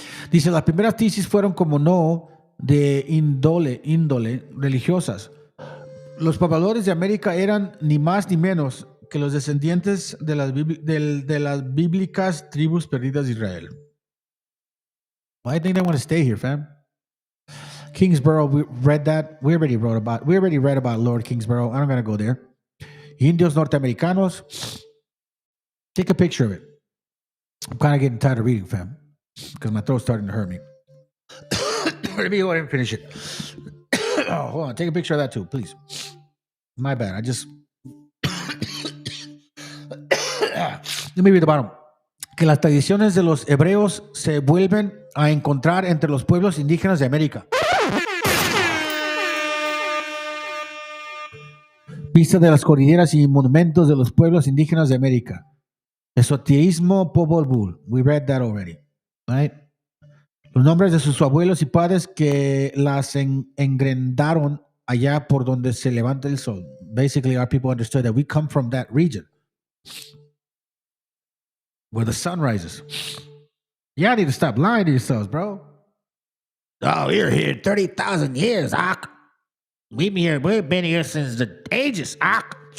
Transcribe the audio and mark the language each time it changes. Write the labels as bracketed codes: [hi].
[es] Dice, las primeras tesis fueron como no de índole religiosas. Los pobladores de América eran ni más ni menos que los descendientes de las bíblicas tribus perdidas de Israel. [en] I think they want to stay here, fam. Kingsborough, we read that. We already read about Lord Kingsborough. I'm not going to go there. Indios norteamericanos. Take a picture of it. I'm kind of getting tired of reading, fam, because my throat's starting to hurt me. Let me go ahead and finish it. Oh, hold on. Take a picture of that too, please. My bad. Let me read the bottom. [es] Que las tradiciones de los hebreos se vuelven a encontrar entre los pueblos indígenas de América. Vista de las cordilleras y monumentos de los pueblos indígenas de América. [en] Esoteísmo Pobol Vuh. We read that already. Right? [es] Los nombres de sus abuelos y padres que las engrendaron allá por donde se levanta el sol. [en] Basically, our people understood that we come from that region where the sun rises. Y'all need to stop lying to yourselves, bro. Oh, we're here 30,000 years, Ak. We've been here since the ages, Ak.